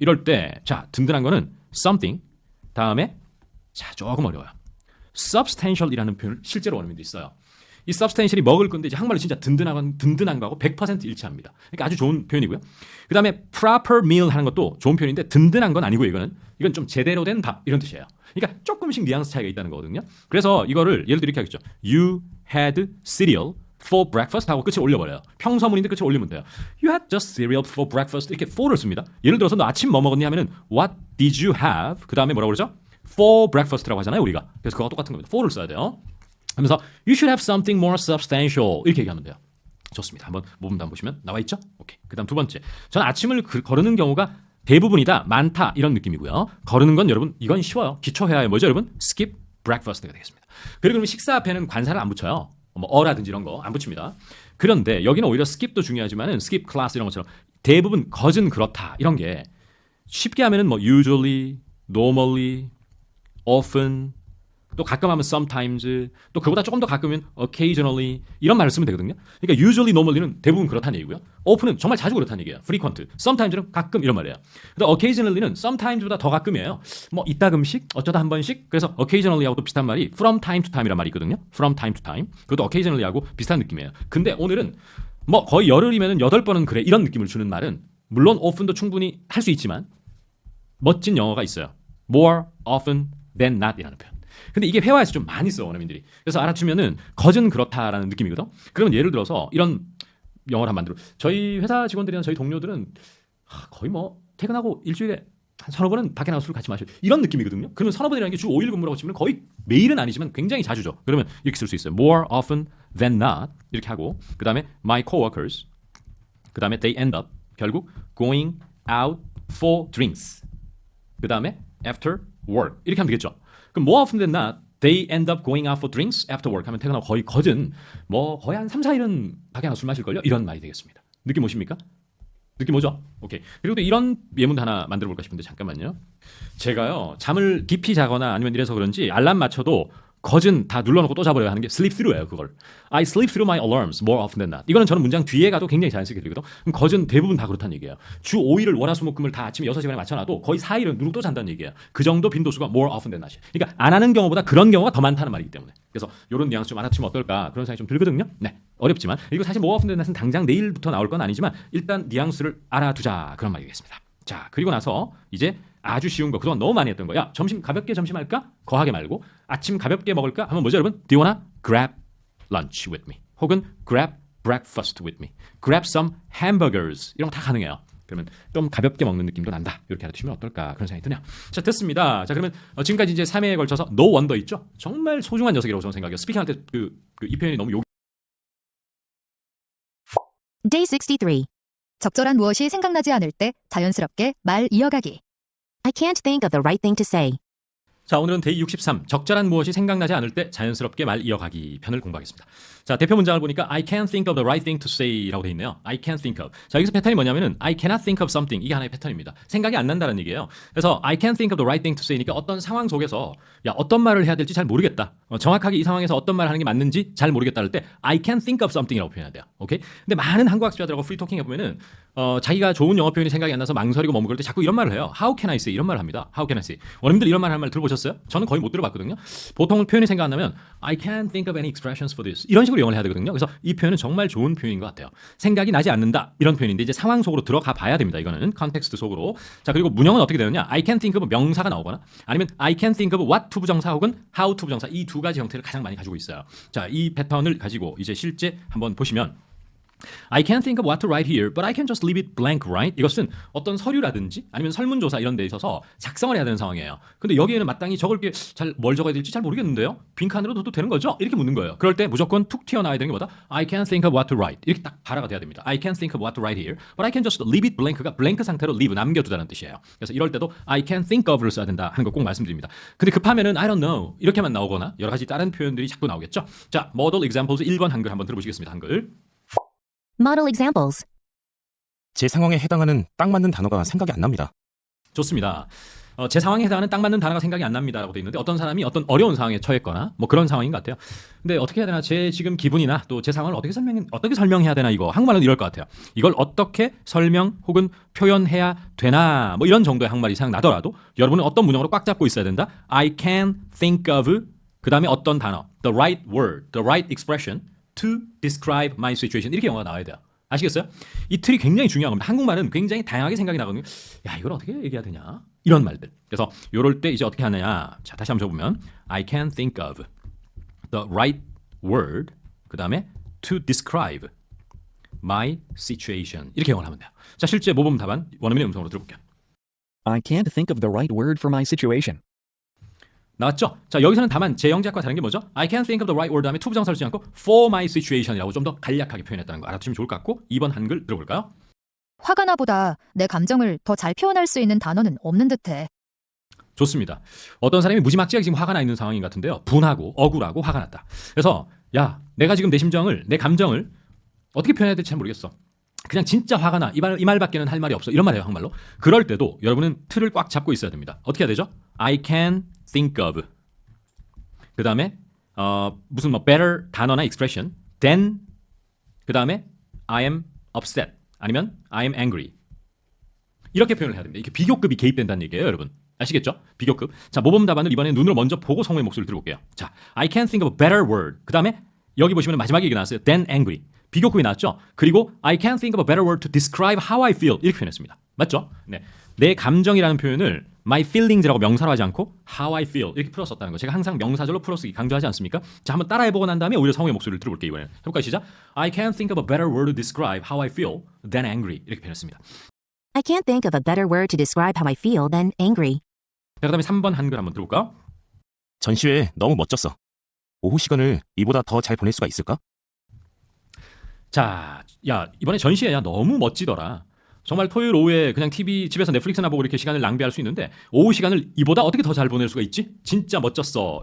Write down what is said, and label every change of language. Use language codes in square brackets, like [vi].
[ko] 이럴 때 자, 든든한 거는 something, 다음에 자, 조금 어려워요. substantial이라는 표현을 실제로 원어민도 있어요. 이 substantial이 먹을 건데 이제 한말로 진짜 든든한 거하고 100% 일치합니다. 그러니까 아주 좋은 표현이고요. 그다음에 proper meal 하는 것도 좋은 표현인데 든든한 건 아니고 이건 좀 제대로 된 밥 이런 뜻이에요. 그러니까 조금씩 뉘앙스 차이가 있다는 거거든요. 그래서 이거를 예를 들어 이렇게 하겠죠. [en] You had cereal for breakfast [ko] 하고 끝에 올려버려요. 평서문인데 끝에 올리면 돼요. [en] You had just cereal for breakfast [ko] 이렇게 for를 씁니다. 예를 들어서 너 아침 뭐 먹었니 하면은 [en] What did you have? [ko] 그 다음에 뭐라고 그러죠? For breakfast라고 하잖아요 우리가. 그래서 그거와 똑같은 겁니다. for를 써야 돼요. [en] 하면서 You should have something more substantial [ko] 이렇게 얘기하면 돼요. 좋습니다. 한번 모범도 한번 보시면 나와 있죠? 오케이. 그 다음 두 번째. 저는 아침을 거르는 경우가 대부분이다, 많다 이런 느낌이고요. 거르는 건 여러분 이건 쉬워요. 기초회화에 뭐죠 여러분? skip breakfast가 되겠습니다. 그리고 그러면 식사 앞에는 관사를 안 붙여요. 뭐 어라든지 이런 거 안 붙입니다. 그런데 여기는 오히려 skip도 중요하지만은 skip class 이런 것처럼 대부분 거진 그렇다 이런 게 쉽게 하면은 뭐 usually, normally, often 또 가끔 하면 sometimes 또 그보다 조금 더 가끔은 occasionally 이런 말을 쓰면 되거든요. 그러니까 usually, normally는 대부분 그렇다는 얘기고요. often은 정말 자주 그렇다는 얘기예요. frequent, sometimes는 가끔 이런 말이에요. 근데 occasionally는 sometimes보다 더 가끔이에요. 뭐 이따금씩, 어쩌다 한 번씩. 그래서 occasionally하고 또 비슷한 말이 from time to time이란 말이 있거든요. [en] from time to time. [ko] 그것도 occasionally하고 비슷한 느낌이에요. 근데 오늘은 뭐 거의 열흘이면은 8번은 그래 이런 느낌을 주는 말은 물론 often도 충분히 할 수 있지만 멋진 영어가 있어요. [en] more often than not이라는 표현. [ko] 근데 이게 회화에서 좀 많이 써 원어민들이. 그래서 알아두면은 거진 그렇다라는 느낌이거든. 그러면 예를 들어서 이런 영어를 한번 만들어. 저희 회사 직원들이나 저희 동료들은 거의 뭐 퇴근하고 일주일에 한 서너 번은 밖에 나가서 술 같이 마셔요. 이런 느낌이거든요. 그러면 서너 번이라는 게 주 5일 근무라고 치면 거의 매일은 아니지만 굉장히 자주죠. 그러면 이렇게 쓸 수 있어요. [en] More often than not 이렇게 하고 그 다음에 my coworkers 그 다음에 they end up 결국 going out for drinks 그 다음에 after work 이렇게 하면 되겠죠. [ko] 그럼 [en] more often than not, they end up going out for drinks after work [ko] 하면 퇴근하고 거의 거진 뭐 거의 한 3, 4일은 밖에 나가서 술 마실걸요? 이런 말이 되겠습니다. 느낌 오십니까? 느낌 오죠? 오케이. 그리고 또 이런 예문도 하나 만들어 볼까 싶은데 잠깐만요. 제가요 잠을 깊이 자거나 아니면 이래서 그런지 알람 맞춰도 거진 다 눌러놓고 또 자버려야 하는 게 sleep through예요. [en] 그걸 I sleep through my alarms more often than not. [ko] 이거는 저는 문장 뒤에 가도 굉장히 자연스럽게 들리거든. 그럼 거진 대부분 다 그렇다는 얘기예요. 주 5일을 월화수목금을 다 아침에 6시간에 맞춰놔도 거의 4일은 누르고 또 잔다는 얘기예요. [en] 그 정도 빈도수가 more often than not. [ko] 그러니까 안 하는 경우보다 그런 경우가 더 많다는 말이기 때문에. 그래서 이런 뉘앙스 좀 알아두면 어떨까 그런 생각이 좀 들거든요. 네, 어렵지만 그리고 사실 more often than not은 당장 내일부터 나올 건 아니지만 일단 뉘앙스를 알아두자 그런 말이겠습니다. 자, 그리고 나서 이제 아주 쉬운 거 그동안 너무 많이 했던 거. 야, 점심 가볍게 점심 할까? 거하게 말고 아침 가볍게 먹을까? 하면 뭐죠 여러분? [en] Do you wanna grab lunch with me? 혹은 grab breakfast with me? [ko] Grab some hamburgers 이런 거 다 가능해요. 그러면 좀 가볍게 먹는 느낌도 난다. 이렇게 알아두시면 어떨까 그런 생각이 드네요. 자, 됐습니다. 자, 그러면 지금까지 이제 3회에 걸쳐서 No Wonder 있죠? 정말 소중한 녀석이라고 저는 생각해요. 스피킹할 때 이 표현이 너무 [en] Day 63. [ko] 적절한 무엇이 생각나지 않을 때 자연스럽게 말 이어가기. [en] I can't think of the right thing to say. [ko] 자, 오늘은 데이 63 적절한 무엇이 생각나지 않을 때 자연스럽게 말 이어가기 편을 공부하겠습니다. 자, 대표 문장을 보니까 [en] I can't think of the right thing to say [ko] 라고 돼 있네요. [en] I can't think of. [ko] 자, 여기서 패턴이 뭐냐면은 I cannot think of something 이게 하나의 패턴입니다. 생각이 안 난다는 얘기예요. 그래서 [en] I can't think of the right thing to say니까 [ko] 어떤 상황 속에서 야, 어떤 말을 해야 될지 잘 모르겠다. 정확하게 이 상황에서 어떤 말을 하는 게 맞는지 잘 모르겠다 할 때 I can't think of something이라고 표현해야 돼요. 오케이? 근데 많은 한국 학습자들하고 프리토킹 해보면은 자기가 좋은 영어 표현이 생각이 안 나서 망설이고 머무를 때 자꾸 이런 말을 해요. [en] How can I say? 이런 말을 합니다. How can I say? [ko] 원님들 이런 말 하는 말 들어보셨어요? 저는 거의 못 들어봤거든요. 보통 표현이 생각 안 나면 [en] I can't think of any expressions for this [ko] 이런 식으로 영어를 해야 되거든요. 그래서 이 표현은 정말 좋은 표현인 것 같아요. 생각이 나지 않는다 이런 표현인데 이제 상황 속으로 들어가 봐야 됩니다. 이거는 컨텍스트 속으로. 자, 그리고 문형은 어떻게 되느냐? I can't think of 명사가 나오거나 아니면 I can't think of what to 부정사 혹은 how to 부정사 이 두 가지 형태를 가장 많이 가지고 있어요. 자, 이 패턴을 가지고 이제 실제 한번 보시면 [en] I can't think of what to write here, but I can just leave it blank, right? [ko] 이것은 어떤 서류라든지 아니면 설문조사 이런 데 있어서 작성을 해야 되는 상황이에요. 근데 여기에는 마땅히 적을 게 뭘 적어야 될지 잘 모르겠는데요. 빈칸으로 둬도 되는 거죠? 이렇게 묻는 거예요. 그럴 때 무조건 툭 튀어나와야 되는 게 뭐다? [en] I can't think of what to write. [ko] 이렇게 딱 발화가 돼야 됩니다. [en] I can't think of what to write here, but I can just leave it blank가 [ko] 블랭크 상태로 leave, 남겨두다는 뜻이에요. 그래서 이럴 때도 I can't think of를 써야 된다 하는 거 꼭 말씀드립니다. 근데 급하면은 I don't know 이렇게만 나오거나 여러 가지 다른 표현들이 자꾸 나오겠죠. 자, model examples 1번 한글 한번 들어보시겠습니다. 한글. [en] Model examples. [ko] 제 상황에 해당하는 딱 맞는 단어가 생각이 안 납니다. 좋습니다. 제 상황에 해당하는 딱 맞는 단어가 생각이 안 납니다라고 돼 있는데 어떤 사람이 어떤 어려운 상황에 처했거나 뭐 그런 상황인 것 같아요. 근데 어떻게 해야 되나 제 지금 기분이나 또 제 상황을 어떻게 설명해야 되나 이거 한국말은 이럴 것 같아요. 이걸 어떻게 설명 혹은 표현해야 되나 뭐 이런 정도의 한국말이 생각나더라도 여러분은 어떤 문형으로 꽉 잡고 있어야 된다. I can think of 그 다음에 어떤 단어, [en] the right word, the right expression to describe my situation 이렇게 영어가 나와야 돼요. [ko] 아시겠어요? 이 틀이 굉장히 중요한 겁니다. 한국말은 굉장히 다양하게 생각이 나거든요. 야, 이걸 어떻게 얘기해야 되냐? 이런 말들. 그래서 요럴 때 이제 어떻게 하느냐? 자, 다시 한번 적어보면 [en] I can think of the right word 그 다음에 to describe my situation 이렇게 영어를 하면 돼요. [ko] 자, 실제 모범 답안 원어민의 음성으로 들어볼게요. [en] I can't think of the right word for my situation. [ko] 나왔죠? 자, 여기서는 다만 제 영작과 다른 게 뭐죠? I can't think of the right word 다음에 to 부정사를 쓰지 않고 for my situation이라고 좀 더 간략하게 표현했다는 거 알아두시면 좋을 것 같고 2번 한글 들어볼까요? 화가 나보다 내 감정을 더 잘 표현할 수 있는 단어는 없는 듯해. 좋습니다. 어떤 사람이 무지막지하게 지금 화가 나 있는 상황인 것 같은데요. 분하고 억울하고 화가 났다. 그래서 야, 내가 지금 내 심정을, 내 감정을 어떻게 표현해야 될지 잘 모르겠어. 그냥 진짜 화가 나. 이 말밖에는 할 말이 없어. 이런 말이에요, 한말로. 그럴 때도 여러분은 틀을 꽉 잡고 있어야 됩니다. 어떻게 해야 되죠? [en] I can think of. [ko] 그 다음에 무슨 뭐 better 단어나 expression then 그 다음에 I am upset 아니면 I am angry 이렇게 표현을 해야 됩니다. 이렇게 비교급이 개입된다는 얘기예요, 여러분. 아시겠죠? 비교급. 자, 모범 답안을 이번에 눈으로 먼저 보고 성우의 목소리를 들어볼게요. [en] 자, I can think of a better word. [ko] 그 다음에 여기 보시면 마지막에 얘기 나왔어요. Than angry. 비교급이 나왔죠? [en] 그리고 I can think of a better word to describe how I feel. [ko] 이렇게 표현했습니다. 맞죠? 네. 내 감정이라는 표현을 my feelings라고 명사로 하지 않고 how I feel 이렇게 풀었었다는 거. 제가 항상 명사절로 풀어쓰기 강조하지 않습니까? 자, 한번 따라해보고 난 다음에 오히려 성우의 목소리를 들어볼게요. 이번에는. 해볼까요? 시작. [en] I can think of a better word to describe how I feel than angry. [ko] 이렇게 표현했습니다. [en] I can't think of a better word to describe how I feel than angry. [ko] 자, 그 다음에 3번 한글 한번 들어볼까요? 전시회 너무 멋졌어. 오후 시간을 이보다 더 잘 보낼 수가 있을까? 자, 야, 이번에 전시회야 너무 멋지더라. 정말 토요일 오후에 그냥 TV 집에서 넷플릭스나 보고 이렇게 시간을 낭비할 수 있는데 오후 시간을 이보다 어떻게 더 잘 보낼 수가 있지? 진짜 멋졌어.